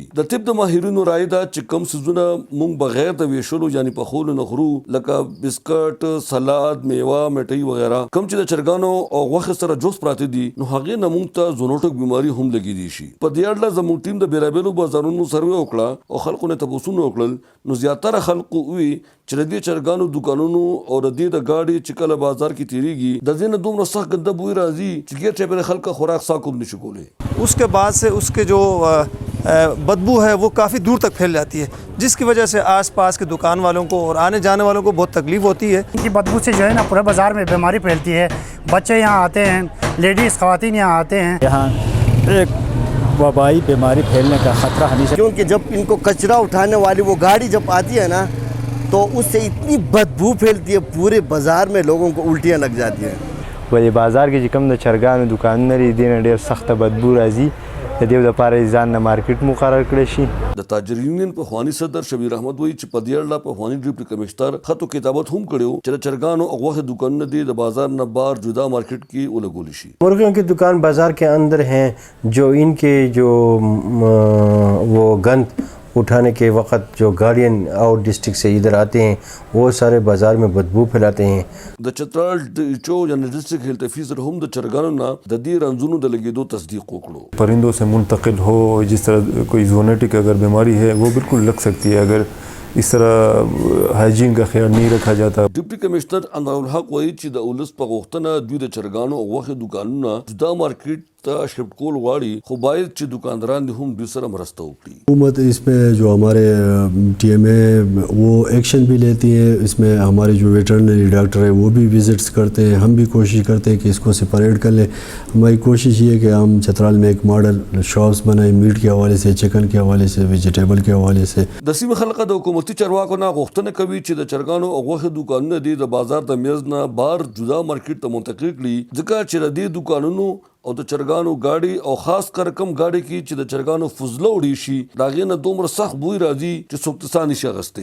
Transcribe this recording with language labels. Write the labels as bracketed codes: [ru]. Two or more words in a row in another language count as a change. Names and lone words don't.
[ps] د طب د ماهرینو رایه ده چې کوم څیزونه موږ بغیر د ویشلو یعنی پخولو نه خورو لکه بسکټ، سلاد، میوه، میټای وغیره، کوم چې د چرګانو او غوښې سره جوس پراته دي نو هغې نه موږ ته زونوټیک بیماري هم لګېدی شي. په دې اړه زموږ ټیم د بېلابېلو بازارونو سروې وکړه او خلکو نه تپوسونه وکړل نو زیاتره خلکو ووي چې د دې چرګانو دکانونو او د دې د ګاډي چې کله بازار کې تیریږي د دې نه دومره سخت ګنده بوی راځي چې ګیر ټیپل خلک خوراک ساکو نشي کولی. [ur] اس کے بعد سے اس کے جو بدبو ہے وہ کافی دور تک پھیل جاتی ہے، جس کی وجہ سے آس پاس کے دکان والوں کو اور آنے جانے والوں کو بہت تکلیف ہوتی ہے. ان کی بدبو سے جو ہے نا پورے بازار میں بیماری پھیلتی ہے۔ بچے یہاں آتے ہیں، لیڈیز خواتین یہاں آتے ہیں. یہاں ایک وبائی بیماری پھیلنے کا خطرہ ہمیشہ, کیونکہ جب ان کو کچرا اٹھانے والی وہ گاڑی جب آتی ہے نا تو اس سے اتنی بدبو پھیلتی ہے پورے بازار میں، لوگوں کو الٹیاں لگ جاتی ہیں. [ps] ولې بازار کې چې کوم د چرګانو دکانونه لري دې نه ډېر سخته بدبو راځي. د دې لپاره یې ځان نه مارکیټ مقرر کړی شي. د تاجر یونین پخواني صدر شبیر احمد وایي چې په دې اړه پخواني [en] deputy commissioner [ps] خط و کتابت هم کړی و چې د چرګانو او غوښې دکانونه دي د بازار نه بار جدا مارکیټ کې ولګول شي. [ur] مرغیوں کی دکان بازار کے اندر ہیں، جو ان کے جو وہ گند اٹھانے کے وقت جو گاڑیاں [en] out district [ur] سے ادھر آتے ہیں وہ سارے بازار میں بدبو پھیلاتے ہیں. [ps] د چترال ډیچو یا [en] district health officer [ps] هم د چرګانو نه د دې رنځونو د لګېدو تصدیق وکړو. [ur] پرندوں سے منتقل ہو، جس طرح کوئی زونوٹک اگر بیماری ہے وہ بالکل لگ سکتی ہے اگر اس طرح ہائیجین کا خیال نہیں رکھا جاتا. [en] deputy commissioner [ps] انور الحق وایي چې د اولس په غوښتنه دوی د چرګانو او غوښې دکانونه جدا مارکیټ ته شفټ کول غواړي، خو باید چې دکانداران دې هم دوی سره مرسته وکړي. [ur] حکومت اس پہ جو ہمارے ٹی ایم اے وہ ایکشن بھی لیتی ہے. اس میں ہمارے جو [en] veterinary doctor [ur] ہیں وہ بھی وزٹس کرتے ہیں. ہم بھی کوشش کرتے ہیں کہ اس کو سپریٹ کر لیں. ہماری کوشش یہ ہے کہ ہم چترال میں ایک [en] model shops [ur] بنائیں میٹ کے حوالے سے، چکن کے حوالے سے، ویجیٹیبل کے حوالے سے. [ps] د سیمې خلک د حکومتي چارواکو نه غوښتنه کوي چې د چرګانو او غوښې دکانونه دي د بازار د میز نه بار جدا مارکیټ ته منتقل کړي، ځکه چې د دې دکانونو او د چرګانو گاډي او خاص کر کم گاډي کې چې د چرګانو فضله وړي شي د هغې نه دومره سخت بوی راځي چې څوک ته ساه نشي اخیستی.